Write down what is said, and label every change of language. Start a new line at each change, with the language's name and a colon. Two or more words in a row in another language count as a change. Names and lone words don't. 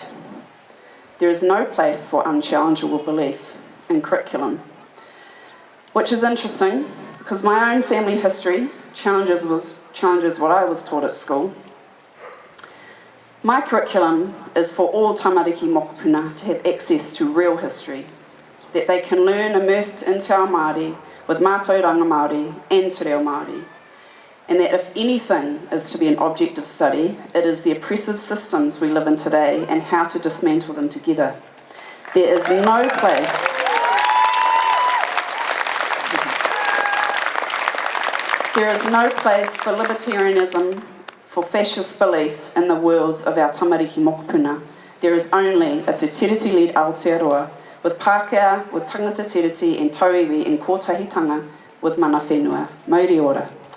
English: There is no place for unchallengeable belief in curriculum. Which is interesting, because my own family history challenges what I was taught at school. My curriculum is for all
Māori: tamariki mokopuna
English: to have access to real history, that they can learn immersed in
Māori: Te Ao Māori,
English: with
Māori: mātou ranga Māori
English: and
Māori: te reo Māori,
English: and that if anything is to be an object of study, it is the oppressive systems we live in today and how to dismantle them together. There is no place for libertarianism, for fascist belief in the worlds of our
Māori: tamariki mokopuna.
English: There is only a Te Tiriti-led Aotearoa, with Pākehā, with
Māori: tangata Tiriti
English: and tauiwi and Kotahitanga, with
Māori: mana whenua. Mauri ora.